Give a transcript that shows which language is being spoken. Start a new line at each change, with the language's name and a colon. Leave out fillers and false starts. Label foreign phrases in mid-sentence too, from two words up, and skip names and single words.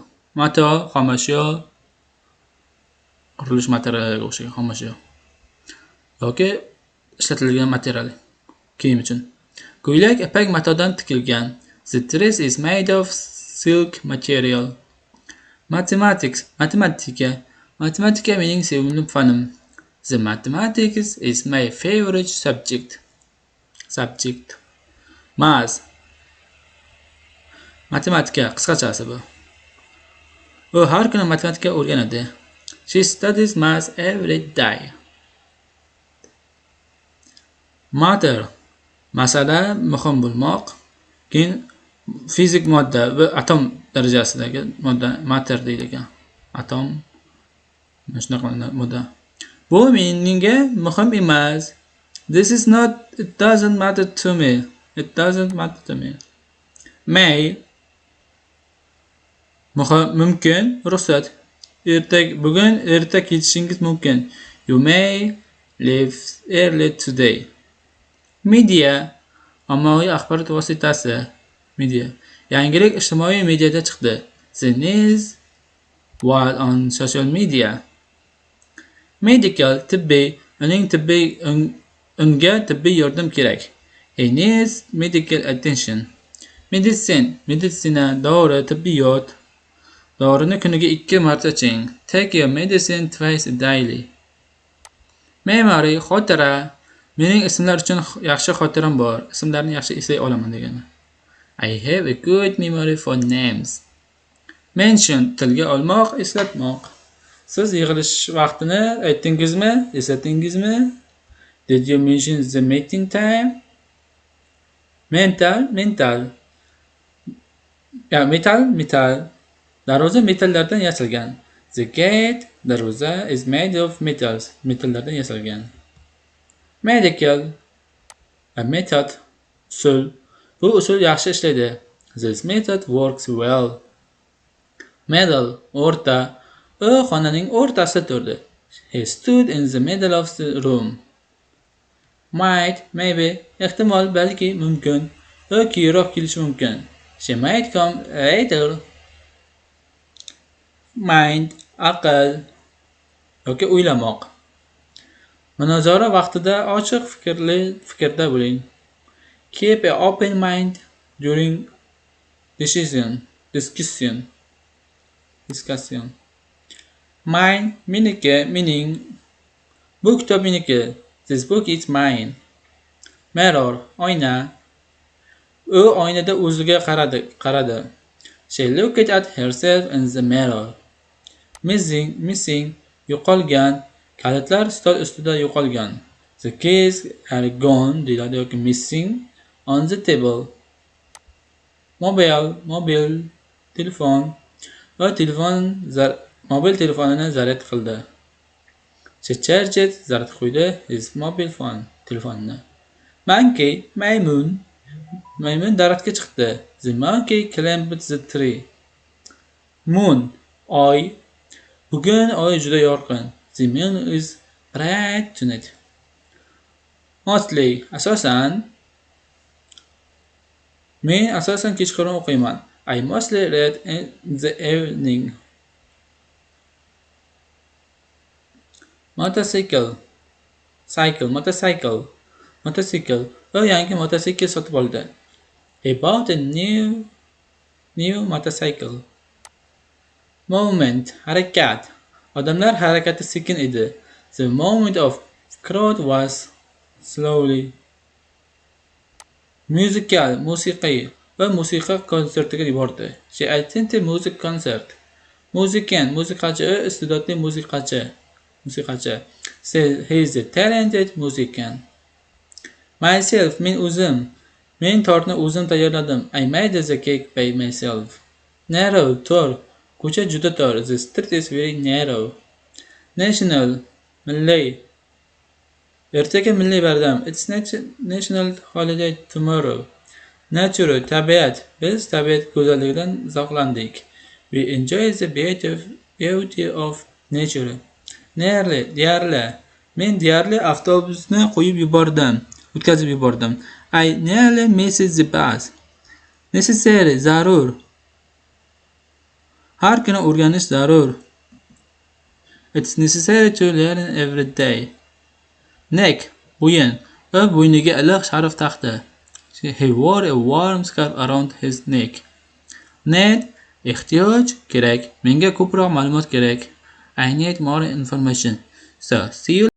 Uzbek: Mato, xomashyo, qurilish materialiga o'xshagan xomashyo. yoki ishlatilgan material kiyim uchun. Ko'ylak ipak matodan tikilgan.
English: The dress is made of silk material.
Uzbek: Matematika mening sevimli fanim.
English: The mathematics is my favorite subject.
Uzbek: Math. Matematika qisqachasi bu. U har kuni matematika o'rganadi.
English: She studies math every day.
Uzbek: Matter. Masala muhim bo'lmoq. Keyin fizik modda va atom darajasidagi modda matter deyilgan. Atom shunaqa modda. Bu menga muhim emas.
English: It doesn't matter to me.
Uzbek: May. Mumkin, ruxsat. Bugun erta ketishingiz mumkin.
English: You may leave early today.
Uzbek: Media. Ommaviy axborot vositasi. Media. Yangilik ijtimoiy mediada chiqdi.
English: The news was on social media.
Uzbek: Medical, tibbiy. Unga tibbiy yordam kerak.
English: He needs medical attention.
Uzbek: Meditsina, dori, tibbiyot. Dorini kuniga 2 marta iching.
English: Take your medicine twice daily.
Uzbek: Memory, xotira. Mening ismlar uchun yaxshi xotiram bor. Ismlarni yaxshi eslay olaman degani.
English: I have a good memory for names.
Uzbek: Mention, tilga olmoq, eslatmoq. Siz yig'ilish vaqtini aytdingizmi? Eslatdingizmi?
English: Did you mention the meeting time?
Uzbek: Metal. Metal. Darvoza metallardan yasalgan.
English: The gate, darvoza, is made of metals.
Uzbek: Metallardan yasalgan. Medical.
English: A method.
Uzbek: Usul. Bu usul yaxshi ishlaydi.
English: This method works well. Middle.
Uzbek: O'rta. U xonaning o'rtasida turdi.
English: He stood in the middle of the room. Might, maybe,
Uzbek: ehtimol, balki, mumkin. U keyinroq kelishi mumkin.
English: She might come later. Mind,
Uzbek: aql yoki o'ylamoq. Munozara vaqtida ochiq fikrda bo'ling.
English: Keep an open mind during discussion. Mine, meaning.
Uzbek: Bu kitob meniki.
English: This book is mine.
Uzbek: Mirror, oyna. U oynada o'ziga qaradi.
English: She looked at herself in the mirror.
Uzbek: Missing, yo'qolgan. Kalitlar stol ustida yo'qolgan.
English: The keys are gone
Uzbek: deyiladi yoki
English: missing on the table.
Uzbek: Mobil, telefon. Mobil telefonini zaryad qildi.
English: She charged,
Uzbek: zaryad qo'ydi
English: his mobile phone,
Uzbek: telefonini. Monkey, maymun daraxtga chiqdi.
English: The monkey climbed the tree.
Uzbek: Moon, oy. Bugun oy juda yorqin.
English: The moon is bright tonight.
Uzbek: Mostly, asosan. Men asosan kechqurun o'qiyman.
English: I mostly read in the evening.
Uzbek: Motorcycle. U yangi motosikl sotib oldi.
English: He bought a new motorcycle.
Uzbek: Movement, harakat. Odamlar harakati sekin edi.
English: The movement of crowd was slowly.
Uzbek: Musiqiy. Va musiqa konsertiga yubordi.
English: She attended music concert.
Uzbek: Musiqachi, iste'dodli musiqachi.
English: He is a talented musician.
Uzbek: Myself, men o'zim. Men tortni o'zim tayyorladim.
English: I made the cake by myself.
Uzbek: Narrow, tor. Ko'cha juda tor.
English: The street is very narrow.
Uzbek: National, milliy. Ertaga milliy bayram.
English: It's national holiday tomorrow.
Uzbek: Natural, tabiat. Biz tabiat go'zalligidan zavqlandik.
English: We enjoy the beauty of nature.
Uzbek: Deyarli. Men deyarli avtobusni qo'yib yubordim. o'tkazib yubordim.
English: I nearly missed the bus. Necessary,
Uzbek: zarur. Har kuni o'rganish zarur.
English: It's necessary to learn every day.
Uzbek: Neck, bo'yin. U bo'yniga iliq sharf taqdi.
English: He wore a warm scarf around his neck.
Uzbek: Need, ehtiyoj, kerak. Menga ko'proq ma'lumot kerak.
English: I need more information. So, see you